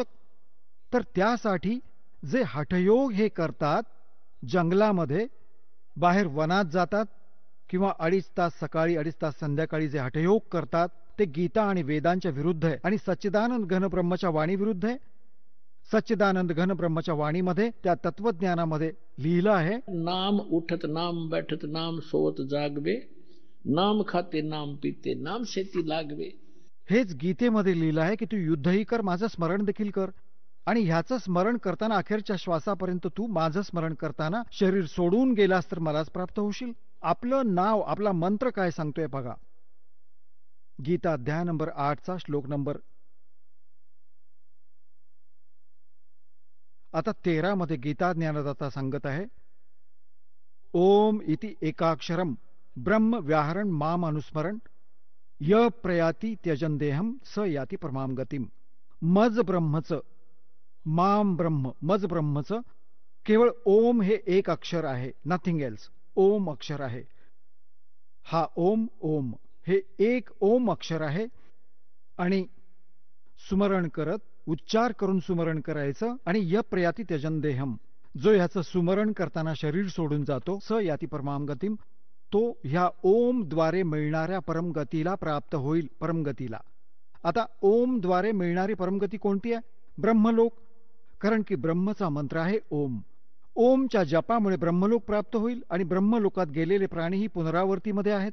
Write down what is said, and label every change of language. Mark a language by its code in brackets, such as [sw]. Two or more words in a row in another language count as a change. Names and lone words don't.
[mr] तर त्यासाठी जे हठयोग हे करतात, जंगलामध्ये बाहेर वनात जातात, किंवा 2.5 तास सकाळी 2.5 तास संध्याकाळी जे हठयोग करतात, ते गीता आणि वेदांच्या विरुद्ध आहे आणि सच्चिदानंद घन ब्रह्मच्या वाणी विरुद्ध आहे. सच्चिदानंद घन ब्रह्मच्या वाणीमध्ये, त्या तत्वज्ञानामध्ये लिहिलं आहे, [hi] नाम उठत नाम बैठत नाम सोवत जागवे, नाम खाते नाम पिते नाम शेती लागवे. हेच गीतेमध्ये लिहिलं आहे की तू युद्धही कर, माझं स्मरण देखील कर. आणि ह्याचं स्मरण करताना अखेरच्या श्वासापर्यंत तू माझं स्मरण करताना शरीर सोडून गेलास तर मलाच प्राप्त होशील. आपलं नाव, आपला मंत्र काय सांगतोय बघा. गीता अध्याय नंबर 8चा श्लोक नंबर आता 13 मध्ये गीता ज्ञानदाता सांगत आहे, [sa] ओम इति एकाक्षरम ब्रह्म व्याहरण माम अनुस्मरण य प्रयाती त्यजन देहम स याती परमाम गतिम. [mr] मज ब्रह्मचं, [sa] माम ब्रह्म, [mr] मज ब्रह्मचं केवळ ओम हे एक अक्षर आहे, [en] nothing else. [mr] ओम अक्षर आहे. हा ओम, ओम हे एक ओम अक्षर आहे. आणि सुमरण करत, उच्चार करून सुमरण करायचं. [sa] आणि य प्रयाती त्यजन देहम, [mr] जो ह्याचं सुमरण करताना शरीर सोडून जातो, [sa] स याती परमाम गतिम, [mr] तो ह्या ओम द्वारे मिळणाऱ्या परमगतीला प्राप्त होईल. परमगतीला. आता ओम द्वारे मिळणारी परमगती कोणती आहे? ब्रह्मलोक. कारण की ब्रह्मचा मंत्र आहे ओम. ओमच्या जपामुळे ब्रह्मलोक प्राप्त होईल आणि ब्रह्मलोकात गेलेले प्राणीही पुनरावृत्तीमध्ये आहेत.